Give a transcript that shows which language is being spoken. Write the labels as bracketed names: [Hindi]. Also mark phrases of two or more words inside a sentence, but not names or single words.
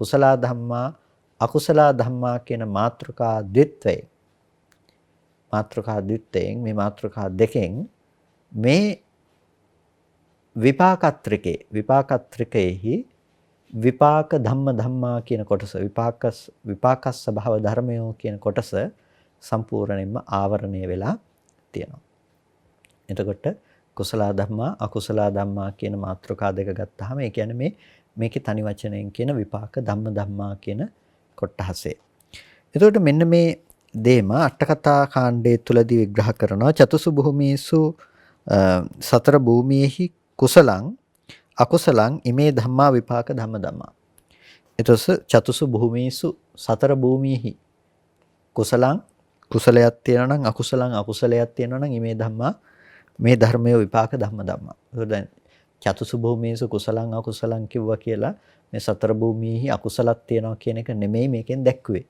[Sinhala] එතකොට [Pali] කුසල ධම්මා අකුසල ධම්මා [Sinhala] කියන මාත්‍රකා ද්විත්වයෙන් මේ මාත්‍රකා දෙකෙන් මේ විපාකත්‍රිකේහි [Pali] විපාක ධම්මා [Sinhala] කියන කොටස විපාකස් ස්වභාව ධර්මයෝ කියන කොටස සම්පූර්ණයෙන්ම ආවරණය වෙලා තියෙනවා. එතකොට [Pali] කුසල ධම්මා අකුසල ධම්මා [Sinhala] කියන මාත්‍රකා දෙක ගත්තාම ඒ කියන්නේ මේකේ තනි වචනයෙන් කියන [Pali] විපාක ධම්මා [Sinhala] කියන කොටහසේ. එතකොට මෙන්න මේ දේම අටකතා කාණ්ඩයේ තුලදී විග්‍රහ කරනවා [Pali] චතුසු භූමීසු [Sinhala] සතර භූමියේහි [Pali] කුසලං අකුසලං ඉමේ ධම්මා විපාක ධම්මා. [Sinhala] එතකොට [Pali] චතුසු භූමීසු [Sinhala] සතර භූමියේහි කුසලයක් තියෙනවා නම් අකුසලයක් තියෙනවා නම් [Pali] ඉමේ ධම්මා [Sinhala] මේ ධර්මයේ [Pali] විපාක ධම්මා. [Sinhala] ඒක දැන් [Pali] චතුසු භූමීසු කුසලං අකුසලං [Sinhala] කිව්වා කියලා මේ සතර භූමියේහි අකුසලක් තියෙනවා කියන එක නෙමෙයි මේකෙන් දැක්කුවේ.